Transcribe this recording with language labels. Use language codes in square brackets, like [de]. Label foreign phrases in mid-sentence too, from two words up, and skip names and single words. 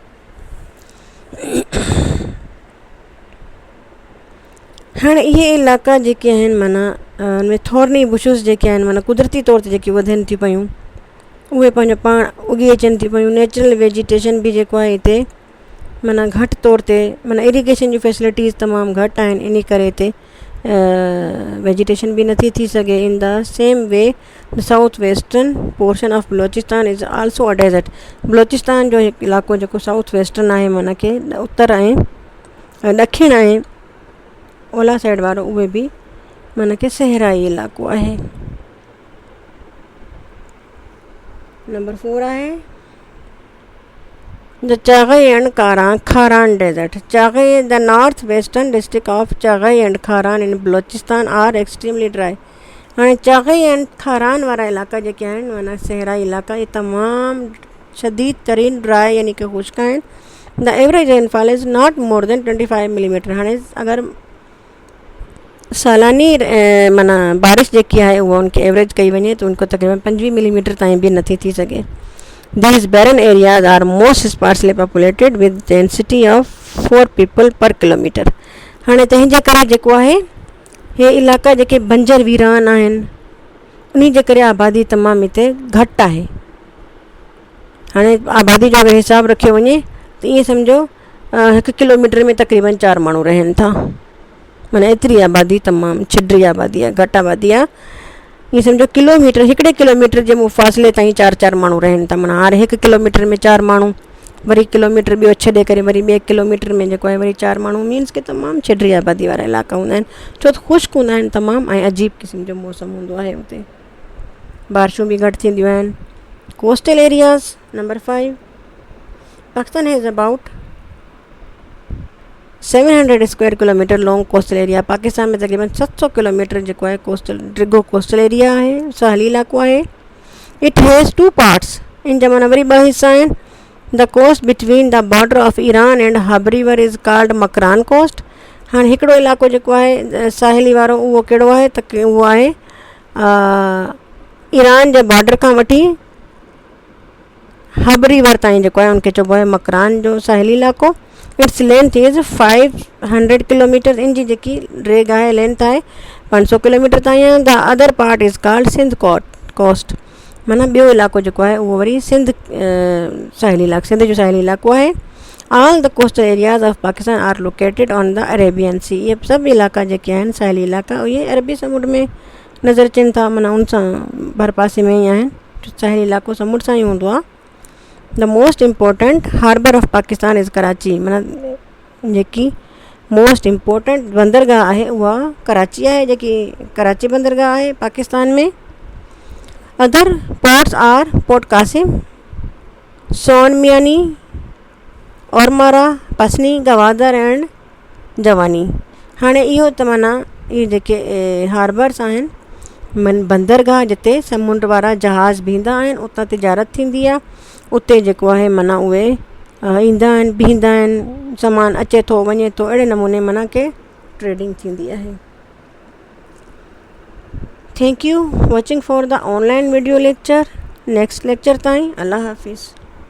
[sd] हाणे इहे इलाइक़ा जेके आहिनि माना उनमें [en] thorny bushes [sd] जेके आहिनि माना कुदरती तौर ते जेके वधनि थियूं पियूं उहे पंहिंजो पाण उगी अचनि थियूं पियूं। [en] natural vegetation [sd] बि जेको आहे हिते माना घटि तौर ते माना इरीगेशन जी फैसिलिटीज़ तमामु घटि आहिनि, इन करे हिते वेजिटेशन बि नथी थी सघे। [en] In the same way south western portion of Balochistan is also a desert. [sd] बलोचिस्तान जो हिकु इलाइक़ो जेको [en] south western [sd] आहे माना कि उत्तर ऐं ॾखिण ऐं ओलह साइड वारो उहे बि माना कि सहराई इलाइक़ो आहे। [en] number 4 आहे the Chagai and Kharan desert। Chagai the north western district of Chagai and Kharan in Balochistan are extremely dry. [sd] हाणे चागई एंड खारान वारा इलाइक़ा जेके आहिनि माना सहराई इलाइक़ा इहे तमामु शदीद तरीन ड्राई यानी कि ख़ुश्क आहिनि। [en] The average rainfall is not more than 25 millimeter. [sd] हाणे अगरि सालानी माना बारिश जेकी आहे उहा उनखे एवरेज कई वञे त उनको तक़रीबन 25 मिलीमीटर ताईं बि नथी थी सघे। [en] These barren areas are most sparsely populated with density of 4 people per kilometer। [sd] हाणे तंहिंजे करे जेको आहे हे इलाइक़ा जेके बंजर वीरान आहिनि उन जे करे आबादी तमामु हिते घटि आहे। हाणे आबादी जो अगरि हिसाबु रखियो वञे त ईअं सम्झो 1 किलोमीटर में तक़रीबन 4 माण्हू रहनि था, माना एतिरी आबादी तमामु छिडरी आबादी आहे, घटि आबादी आहे। ईअं सम्झो किलोमीटर, 1 किलोमीटर जे फ़ासिले ताईं 4 माण्हू रहनि था, माना हाणे 1 किलोमीटर में 4 माण्हू, वरी किलोमीटर ॿियो छॾे करे वरी ॿिए किलोमीटर में जेको आहे वरी 4 माण्हू, मीन्स के तमामु छिडरी आबादी वारा इलाइक़ा हूंदा आहिनि, छो त ख़ुश्क हूंदा आहिनि तमामु, ऐं अजीब क़िस्म जो मौसम हूंदो आहे हुते, बारिशूं बि घटि थींदियूं आहिनि। [en] Coastal areas number 5, Pakistan has about 700 square kilometer long coastal area. [sd] पाकिस्तान में तक़रीबन 700 किलोमीटर जेको आहे कोस्टल डिघो [en] coastal area [sd] आहे, साहली इलाइक़ो आहे। [en] it has 2 parts, [sd] इन जा माना वरी 2 हिसा आहिनि। [en] The coast between the border of Iran and Hub River is called Makran coast. [sd] हाणे हिकिड़ो इलाइक़ो जेको आहे साहेली वारो उहो कहिड़ो आहे त उहो आहे ईरान जे बॉर्डर खां वठी हब रिवर ताईं जेको आहे उनखे चइबो आहे मकरान जो साहेली इलाइक़ो। [en] its length is 500 kilometer, [sd] इन जी जेकी रेग आहे लेंथ आहे 500 किलोमीटर ताईं आहे। [en] the other part is called Sindh coast, [sd] माना ॿियो इलाइक़ो जेको आहे उहो वरी सिंध साहेली इलाइक़ो, सिंध जो साहेली इलाइक़ो आहे। [en] All the coastal areas of Pakistan are located on the Arabian Sea. [sd] इहे सभु इलाइक़ा जेके आहिनि साहेली इलाइक़ा इहे अरबी समुंड में नज़र अचनि था, माना उन सां भर पासे में ई आहिनि, साहेली इलाइक़ो समुंड सां ई हूंदो आहे। [en] the most important harbor of Pakistan is Karachi, [sd] माना जेकी [en] most important [sd] बंदरगाह आहे उहा कराची आहे, जेकी कराची बंदरगाह आहे पाकिस्तान में। [en] Other ports are Port Qasim, Sonmiani, Ormara, Pasni, Gwadar and Jiwani. [sd] हाणे इहो त माना इहे जेके हार्बर्स आहिनि, बंदरगाह जिते समुंड वारा जहाज़ बीहंदा आहिनि, उतां तिजारत थींदी आहे, उते जेको आहे माना उहे ईंदा आहिनि, बीहंदा आहिनि, सामान अचे थो वञे थो, अहिड़े नमूने माना के ट्रेडिंग थींदी आहे। [en] Thank you watching for the online video lecture. next lecture [sd] ताईं अल्लाह हाफ़िज़।